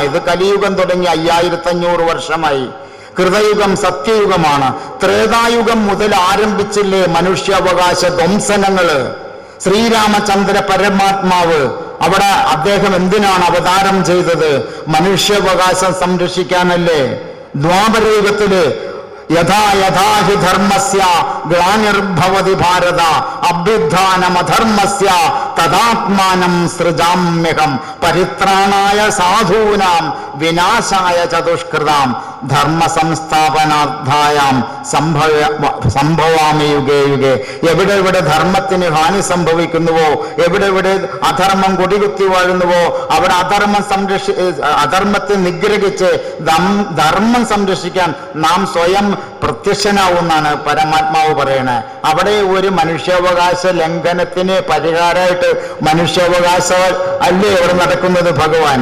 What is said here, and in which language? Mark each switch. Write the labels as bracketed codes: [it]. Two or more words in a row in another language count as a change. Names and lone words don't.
[ml] ഇത് കലിയുഗം തുടങ്ങി 5500 വർഷമായി. കൃതയുഗം സത്യയുഗമാണ്. ത്രേതായുഗം മുതൽ ആരംഭിച്ചില്ലേ മനുഷ്യാവകാശ ധ്വംസനങ്ങള്? ശ്രീരാമചന്ദ്ര പരമാത്മാവ് അവിടെ അദ്ദേഹം എന്തിനാണ് അവതാരം ചെയ്തത്? മനുഷ്യാവകാശം സംരക്ഷിക്കാനല്ലേ? [sa] ദ്വാപരയുഗത്തില് യഥാ യഥാ ഹി ധർമ്മസ്യ ഗ്ലാനിർഭവതി ഭാരത അഭ്യുത്ഥാനമധർമ്മസ്യ തദാത്മാനം സൃജാമ്യഹം പരിത്രാണായ സാധൂനാം വിനാശായ ചതുഷ്കൃതാം ധർമ്മ സംസ്ഥാപനാർത്ഥായാം സംഭവാമി യുഗേ യുഗേ. [ml] എവിടെ എവിടെ ധർമ്മത്തിന് ഹാനി സംഭവിക്കുന്നുവോ, എവിടെ എവിടെ അധർമ്മം കൊടികുത്തി വാഴുന്നുവോ, അവിടെ അധർമ്മത്തെ നിഗ്രഹിച്ച് ധർമ്മം സംരക്ഷിക്കാൻ നാം സ്വയം പ്രത്യക്ഷനാവുന്നാണ് പരമാത്മാവ് പറയണേ. അവിടെ ഒരു മനുഷ്യാവകാശ ലംഘനത്തിന് പരിഹാരമായിട്ട് മനുഷ്യാവകാശ അല്ലേ അവിടെ നടക്കുന്നത് ഭഗവാൻ?